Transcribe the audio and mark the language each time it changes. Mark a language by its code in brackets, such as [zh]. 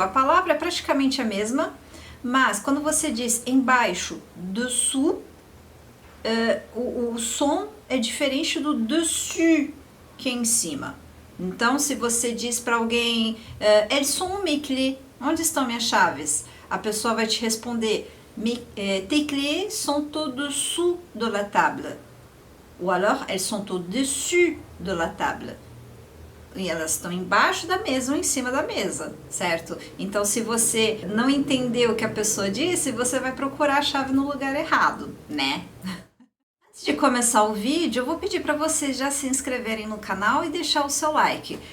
[pt] A palavra é praticamente a mesma, mas quando você diz embaixo, dessous, o som é diferente do dessus, que é em cima. Então, se você diz para alguém, [fr] elles sont mes clés, [pt] onde estão minhas chaves? A pessoa vai te responder, [fr] tes clés sont au-dessous de la table. Ou alors, elles sont au-dessus de la table. [pt] E elas estão embaixo da mesa ou em cima da mesa, certo? Então, se você não entendeu o que a pessoa disse, você vai procurar a chave no lugar errado, né? Antes de começar o vídeo, eu vou pedir para vocês já se inscreverem no canal e deixar o seu like.